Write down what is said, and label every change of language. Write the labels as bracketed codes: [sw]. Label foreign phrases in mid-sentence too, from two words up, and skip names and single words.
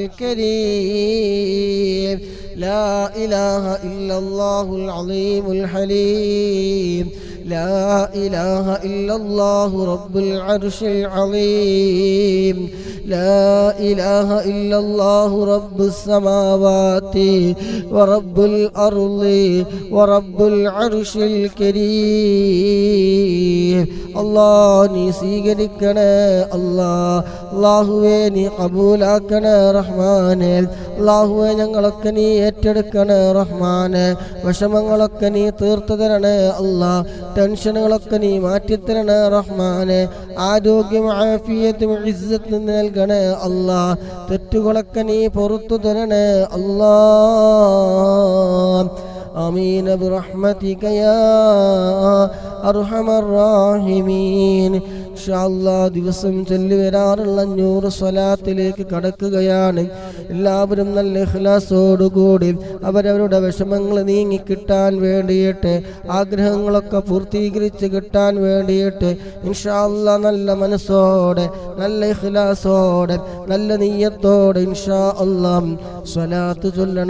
[ar] الكريم لا إله إلا الله العظيم الحليم لا إله إلا الله رب العرش العظيم لا إله إلا الله رب السماوات ورب الأرض ورب العرش [ml] الكريم അല്ലാഹ് നീ സ്വീകരിക്കണേ അല്ലാഹുവേ നീ ഖബൂലാക്കണേ റഹ്മാനേ അല്ലാഹുവേ ഞങ്ങളൊക്കെ നീ ഏറ്റെടുക്കണേ റഹ്മാനേ വിഷമങ്ങളൊക്കെ നീ തീർത്തു തരണേ അല്ലാഹ് ടെൻഷനുകളൊക്കെ നീ മാറ്റിത്തരണേ റഹ്മാനേ ആരോഗ്യം ആഫിയത്തും ഇസ്സത്തും നൽകണേ അല്ലാഹ് തെറ്റുകളൊക്കെ നീ പുറത്തു തരണേ അല്ലാഹ് [ar] آمين برحمتك يا أرحم الراحمين [ml] ഇൻഷാഅല്ലാഹ് ദിവസം ചൊല്ലി വരാറുള്ള 500 സ്വലാത്തിലേക്ക് കടക്കുകയാണ്. എല്ലാവരും നല്ല ഇഖ്ലാസോടുകൂടി അവരവരുടെ വിഷമങ്ങൾ നീങ്ങിക്കിട്ടാൻ വേണ്ടിയിട്ട് ആഗ്രഹങ്ങളൊക്കെ പൂർത്തീകരിച്ച് കിട്ടാൻ വേണ്ടിയിട്ട് ഇൻഷാഅല്ലാഹ് നല്ല മനസ്സോടെ നല്ല ഇഖ്ലാസോടെ നല്ല നിയ്യത്തോടെ ഇൻഷാഅല്ലാഹ് സ്വലാത്ത് ചൊല്ലണം.